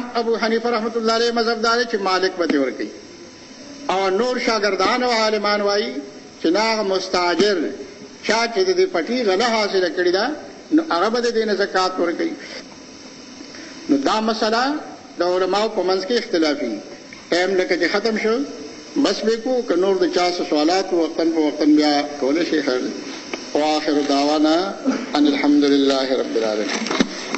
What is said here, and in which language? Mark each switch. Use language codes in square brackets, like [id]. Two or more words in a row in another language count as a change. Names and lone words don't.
[ps] ابو حنیفه [ar] رحمت الله علیه [ps] مذهب دا دی چې مالک به ترې ورکوي او نور شاګردان او عالمان وایي چې نه هغه مستاجر چا چې د دې پټي غله حاصله کړې ده نو هغه به د دې نه زکات ورکوي نو دا مسله د علماو په منځ کې اختلافي ټایم لکه چې ختم شو بس به کو که نور د چا څه سوالات وقتاً په وقتاً بیا کولی شي. [ar] واخر دعوانا ان الحمد لله رب العالمين.